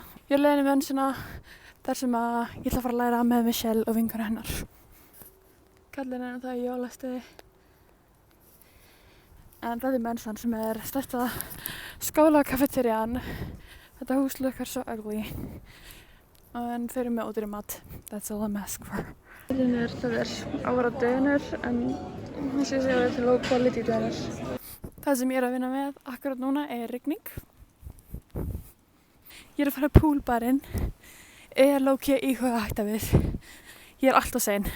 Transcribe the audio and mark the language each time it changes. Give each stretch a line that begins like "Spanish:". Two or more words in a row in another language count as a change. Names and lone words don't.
Icelandic: Ég er á leiðinni í mensuna þar sem að ég ætla að fara að læra með Michelle og vinkonu hennar. Kallinn er það í jólastuði. En þetta er mensan sem er stærsta skólakafeterían. Þetta hús lukkar svo ugly. En þau eru með ódýran mat.
English: That's all I'm ask for.
Icelandic: Það er ára döner en þess að segja þetta er
English: low quality
Icelandic: döner. Það sem ég er að vinna með akkurat núna er rigning. Ég er að fara poolbarinn. Ég er low-key íhuga að hætta við. Ég er alltof sein.